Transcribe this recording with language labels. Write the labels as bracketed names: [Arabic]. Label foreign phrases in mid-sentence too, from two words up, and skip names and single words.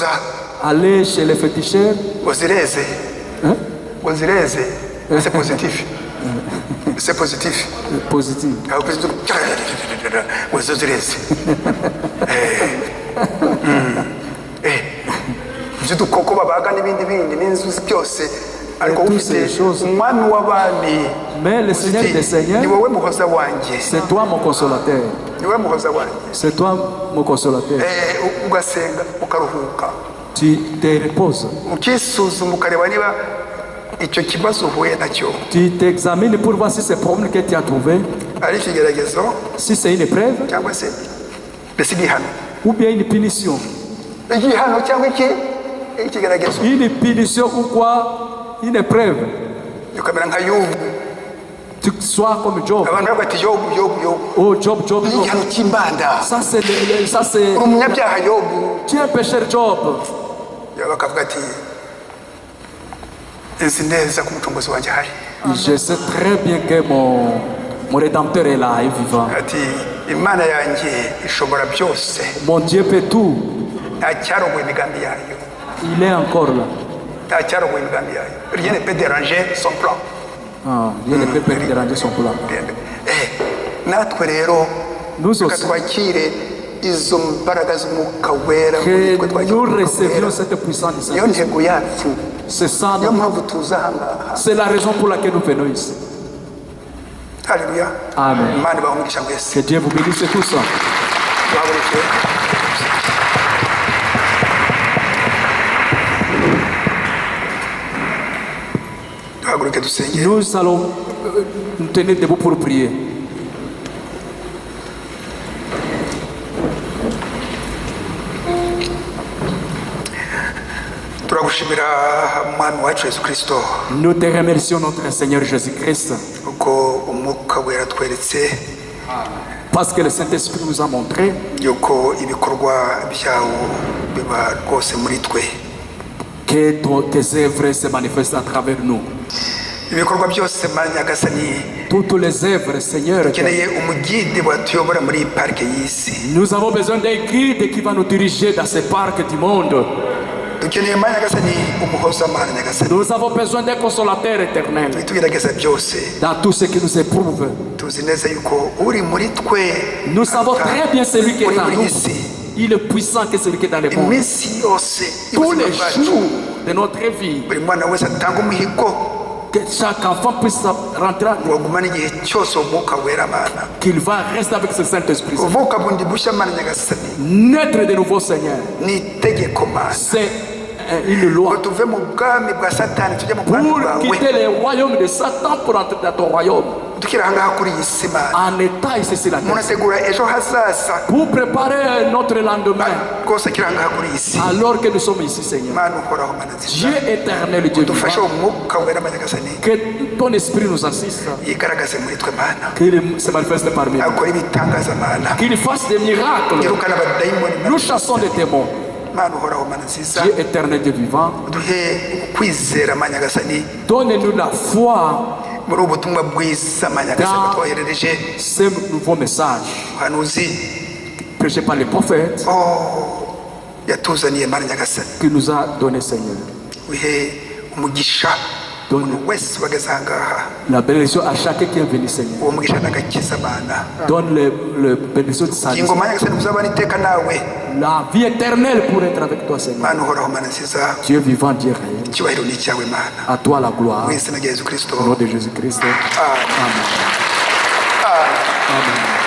[French] aller chez les féticheurs. [Kinyarwanda] uzireze uzireze [French] c'est positif c'est positif Positif. [Kinyarwanda] uzireze by'udukoko babaga n'ibindi n'inzuzi byose ariko ufite umwami w'abami. [French] Mais le Seigneur des Seigneurs, [Kinyarwanda] ni wowe muhoza wanjye, [French] c'est toi mon consolateur. [Kinyarwanda] ni wowe muhoza wanjye, [French] c'est toi mon consolateur. [Kinyarwanda] ugasenga ukaruhuka, [French] tu te reposes, [Kinyarwanda] ukisuzuma ukareba niba icyo kibazo uhuye nacyo, [French] tu t'examines pour voir si c'est problème que tu as trouvé, [Kinyarwanda] ari ikigeragezo, [French] si c'est une épreuve [Kinyarwanda] cyangwa se mbese igihano, [French] ou bien une punition. [Kinyarwanda] igihano cyangwa ikigeragezo, [French] Une punition ou quoi? Une épreuve. [Kinyarwanda] ukamera nka Yobu. [French] Tu sois comme Job. [Kinyarwanda] Abantu bavuga ati Yobu Yobu. [French] Oh Job, Job, Job. [Kinyarwanda] Igihano cy'imbanda. [French] Ça c'est [Kinyarwanda] umunyabyaha Yobu. [French] Tu es un pécheur, Job. [Kinyarwanda] Bakavuga ati nzi neza ko umucunguzi wanjye ahari. [French] Je sais très bien que mon rédempteur est là et vivant. [Kinyarwanda] Ati Imana yanjye ishobora byose. [French] Mon Dieu peut tout. [Kinyarwanda] Nta cyarogoye imigambi yayo. [French] Il est encore là. [Kinyarwanda] Nta cyarogoye imigambi yayo. [French] Rien ne peut déranger son plan. Rien ne peut déranger son plan. [Kinyarwanda] natwe rero [French] Nous aussi, [Kinyarwanda] twakire izo mbaraga z'umwuka wera, [French] que nous recevions cette puissance du [Kinyarwanda] niyo [French] Saint-Esprit. [Kinyarwanda] ntego yacu, [French] C'est ça, [Kinyarwanda] niyo mpamvu tuza aha ngaha. [French] c'est la raison pour laquelle nous venons ici. [Kinyarwanda] Haleluya. Amen. Imana ibahe umugisha mwese. [French] Que Dieu vous bénisse tous. [Kinyarwanda] Duhaguruke. Duhaguruke dusenge. [French] Nous allons nous tenir debout pour prier. [Kinyarwanda] Turagushimira Mwami wacu Yesu Kristo, [French] Nous te remercions, notre Seigneur Jésus-Christ, [Kinyarwanda] uko umwuka wera tweretse [French] parce que le Saint-Esprit nous a montré [Kinyarwanda] yuko ibikorwa byawo biba rwose muri twe. [French] que tes œuvres se manifestent à travers nous. [Kinyarwanda] Ibikorwa byose Mana Nyagasani, [French] Toutes les œuvres, Seigneur, [Kinyarwanda] dukeneye umugide watuyobora muri iyi parike y'isi. [French] nous avons besoin d'un guide qui va nous diriger dans ces parcs du monde. [Kinyarwanda] Dukeneye Mana Nyagasani umuhoza Mana Nyagasani. [French] Nous avons besoin d'un consolateur éternel [Kinyarwanda] Tugerageza byose [French] dans tout ce qui nous éprouve. [Kinyarwanda] tuzi neza yuko uri muri twe. [French] Nous savons très bien celui qui est [Kinyarwanda] uri [French] en [Kinyarwanda] muri [French] nous. [Kinyarwanda] isi. [French] Il est puissant que celui qui est dans le monde. [Kinyarwanda] Iminsi yose [French] Tous [Kinyarwanda] y'ubuzima [French] les [Kinyarwanda] bwacu, [French] jours de notre vie, [Kinyarwanda] buri mwana wese atanga umuhigo [French] que chaque enfant puisse rentrer, [Kinyarwanda] wagumana igihe cyose umwuka wera Mana. [French] qu'il va rester avec ce Saint-Esprit. [Kinyarwanda] Uvuka bundi bushya Mana Nyagasani [French] Naître de nouveau, Seigneur, [Kinyarwanda] ni itegeko Mana, [French] c'est une [Kinyarwanda] ngo [French] loi [Kinyarwanda] tuve mu bwami bwa Satani tujye mu bwami [French] pour [Kinyarwanda] bwawe. [French] quitter le royaume de Satan pour entrer dans ton royaume. [Kinyarwanda] Tukiri aha ngaha kuri iyi si Mana, [French] En état ici sur la terre. [Kinyarwanda] munategura ejo hazaza [French] Pour préparer notre lendemain. [Kinyarwanda] rwose kiri aha ngaha kuri iyi si. [French] Alors que nous sommes ici, Seigneur. [Kinyarwanda] Mana uhoraho Mana [French] Dieu [Kinyarwanda] nziza, [French] éternel, Dieu [Kinyarwanda] dufashe [French] vivant, [Kinyarwanda] umwuka wera Mana Nyagasani [French] que ton esprit nous assiste, [Kinyarwanda] yigaragaze muri twe Mana, [French] qu'il se manifeste parmi nous, [Kinyarwanda] akora ibitangaza Mana, [French] qu'il fasse des miracles. [Kinyarwanda] yirukana abadayimoni Mana. [French] Nous chassons des démons. [Kinyarwanda] Mana uhoraho Mana nziza, [French] Dieu éternel, Dieu vivant, [Kinyarwanda] duhe kwizera Mana Nyagasani [French] donne-nous la foi [Kinyarwanda] muri ubu butumwa bwiza Mana Nyagasani [French] dans [Kinyarwanda] twoherereje [French] ce nouveau message [Kinyarwanda] ubuhanuzi [French] prêché par les prophètes [Kinyarwanda] yatuzaniye Mana Nyagasani. [French] qu'il nous a donné, Seigneur. [Kinyarwanda] Wihe umugisha [French] Donne [Kinyarwanda] umuntu wese wageze aha ngaha, [French] la bénédiction à chacun qui est venu, Seigneur. [Kinyarwanda] uwo mugisha n'agakiza Mana. [French] Donne le bénédiction de salut. [Kinyarwanda] Ingo Mana Nyagasani uzabana iteka nawe, [French] La vie éternelle pour être avec toi, Seigneur. [Kinyarwanda] Mana uhoraho Mana nziza, [French] Dieu vivant, Dieu réel. [Kinyarwanda] icyubahiro ni icyawe Mana, [French] À toi la gloire. [Kinyarwanda] mu izina rya Yesu Kristo. [French] Au nom de Jésus-Christ. [Kinyarwanda] Amen. Amen. Mana ibahe umugisha.